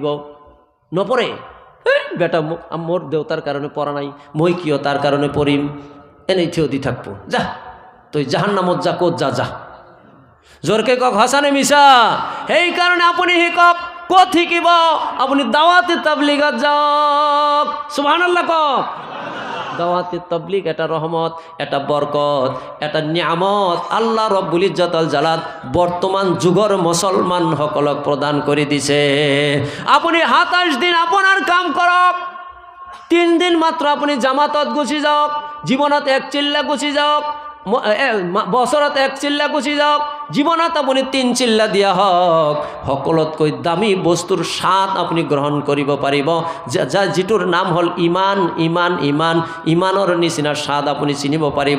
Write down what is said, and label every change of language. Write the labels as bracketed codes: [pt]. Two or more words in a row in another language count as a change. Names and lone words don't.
[as] নপৰে বেটা, মোৰ দেউতাৰ কাৰণে পঢ়া নাই, মই কিয় তাৰ কাৰণে পঢ়িম, এনেই থিয় দি থাকব। যা তই জাহান্নামত যা, ক'ত যা যা। জোৰকে কওক সঁচা নে মিছা? সেইকাৰণে আপুনি শিকক। ক'ত শিকিব? আপুনি দাৱাতে তাবলিগত যাওক। সুবহানাল্লাহ কওক। দাওয়াতে তাবলিগ এটা রহমত, এটা বরকত, এটা নিয়ামত আল্লাহ রব্বুল ইজ্জতুল জালাল বর্তমান যুগৰ মুসলমান সকলক প্রদান করে দিছে। আপনি 27 দিন আপনার কাম করক, 3 দিন মাত্র আপনি জামাতত গুছি যাওক, জীবনত এক চিল্লা গুছি যাওক, বছৰত এক চিল্লা গুছি যাওক, জীবনত আপুনি 3 চিল্লা দিয়া হওক, সকলোতকৈ দামী বস্তুৰ স্বাদ আপুনি গ্ৰহণ কৰিব পাৰিব, যিটোৰ নাম হ'ল ইমান। ইমান ইমান ইমানৰ নিচিনা স্বাদ আপুনি চিনিব পাৰিব।